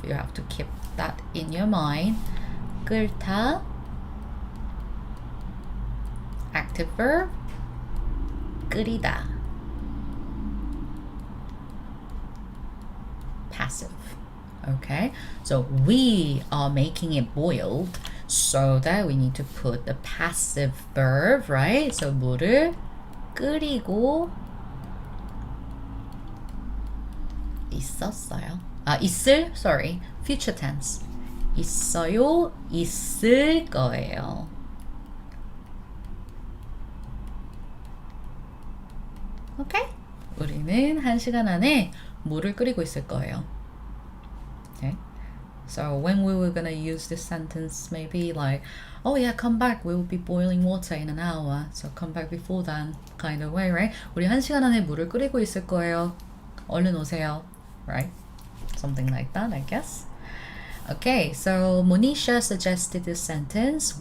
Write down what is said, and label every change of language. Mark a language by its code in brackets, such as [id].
[en] You have to keep that in your mind. 끓다, active verb, 끓이다, passive. Okay, so we are making it boiled, so that we need to put the passive verb, right? [ko] So 물을 끓이고 있었어요. [en] 있을, sorry, future tense. [ko] 있어요, 있을 거예요. [en] Okay? [ko] 우리는 1시간 안에 물을 끓이고 있을 거예요. Okay? [en] So when we were gonna use this sentence, maybe like, oh yeah, come back. We will be boiling water in an hour. So come back before then, kind of way, right? [ko] 우리 1시간 안에 물을 끓이고 있을 거예요. 얼른 오세요, right? [en] Something like that, I guess. Okay, so Monisha suggested this sentence.